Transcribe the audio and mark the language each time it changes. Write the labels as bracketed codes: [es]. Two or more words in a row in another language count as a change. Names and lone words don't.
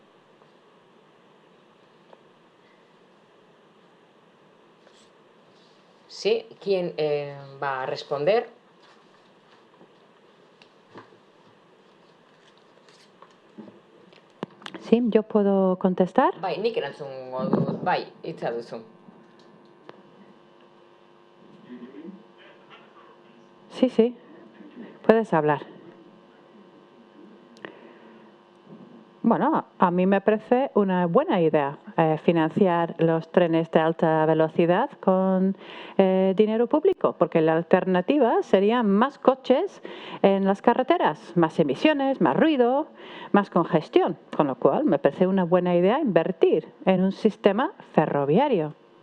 [es] Sí, ¿quién va a responder? Sí, yo puedo contestar. [eu] Bai, nik erantzungo dut, bai, hitza duzu. [es] Sí, sí, puedes hablar. Bueno, a mí me parece una buena idea financiar los trenes de alta velocidad con dinero público, porque la alternativa sería más coches en las carreteras, más emisiones, más ruido, más congestión, con lo cual me parece una buena idea invertir en un sistema ferroviario.